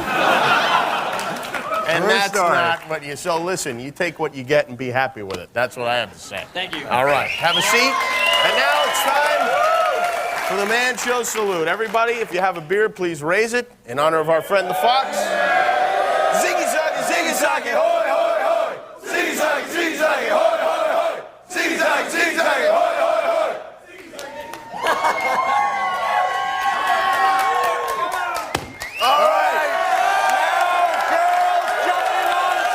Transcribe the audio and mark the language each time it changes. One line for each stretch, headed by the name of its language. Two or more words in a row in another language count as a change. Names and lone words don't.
English: And that's not what you, so listen, you take what you get and be happy with it. That's what I have to say. Thank you. All right, have a seat. And now it's time for the Man Show Salute. Everybody, if you have a beer, please raise it in honor of our friend the Fox. Ziggy Zaggy, hoy, hoy, hoy! Ziggy Zaggy, hoy, hoy, hoy! Ziggy Zaggy, hoy, hoy, hoy! All right! Now, girls jumping on